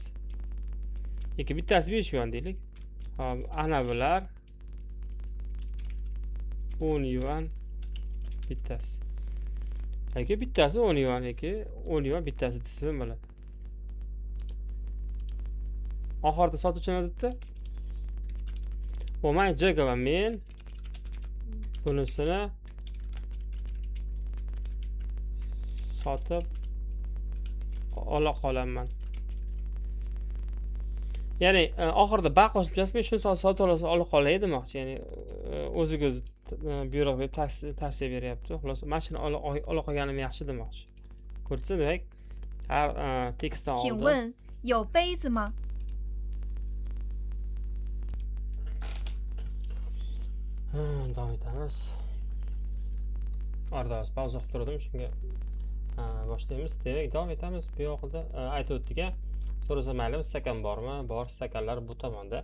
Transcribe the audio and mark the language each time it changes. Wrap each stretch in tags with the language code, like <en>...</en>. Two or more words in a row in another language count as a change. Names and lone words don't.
<uz>Yoki bittasi 5 yuan deylik. Hop, ana bular 10 yuan bittasi. Yoki bittasi 10 yuan yoki 10 yuan bittasi desa ham bo'ladi. Oxirida sotuvchi nima debdi?</uz> <zh>我卖这个吧</zh> <uz>men bunisini sotib ola qolaman. Ya'ni oxirida ba qo'shimchasi men shuni sotib ola qolay demoqchi. Ya'ni o'ziga buyruq berib tavsiya beryapti. Xulosa, mashina ola qolganim yaxshi demoqchi. Ko'rsa, demak, har tekstdan</uz> <zh>请</zh> <uz>oldin</uz> <zh>问有杯子吗？</zh> <uz>davom etamiz. Orada pauza qilib turdim, shunga boshlaymiz. Demak, davom etamiz. Bu yoqda aytib o'tdik. So'rasa maylimi, stakan bormi? Bor, stakanlar bu tomonda.</uz>